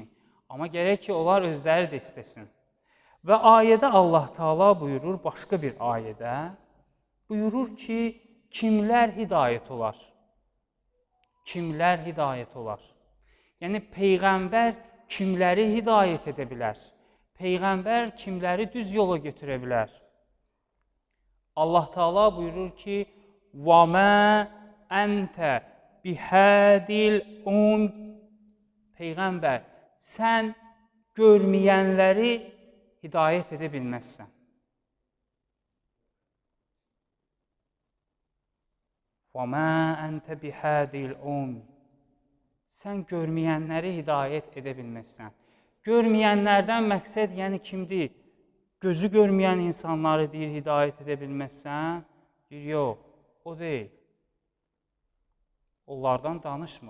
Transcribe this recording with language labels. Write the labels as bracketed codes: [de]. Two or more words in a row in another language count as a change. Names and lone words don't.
[az] Amma gərək ki, onlar özləri də istəsin. Və ayədə Allah Taala buyurur, başqa bir ayədə, buyurur ki, kimlər hidayət olar? Kimlər hidayət olar? Yəni, Peyğəmbər kimləri hidayət edə bilər? Peyğəmbər kimləri düz yola götürə bilər? Allah Taala buyurur ki, [ar] وَمَا أَنْتَ بِهَادِ الْأُمْ [az] Peyğəmbər, sən görməyənləri hidayət edə bilməzsən. [ar] وَمَا أَنْتَ بِهَادِ الْأُمْ [az] Sən görməyənləri hidayət edə bilməzsən. Görməyənlərdən məqsəd yəni kimdir? Gözü görməyən insanları deyir, hidayət edə bilməzsən. Deyir, yox, o deyil. Onlardan danışmır.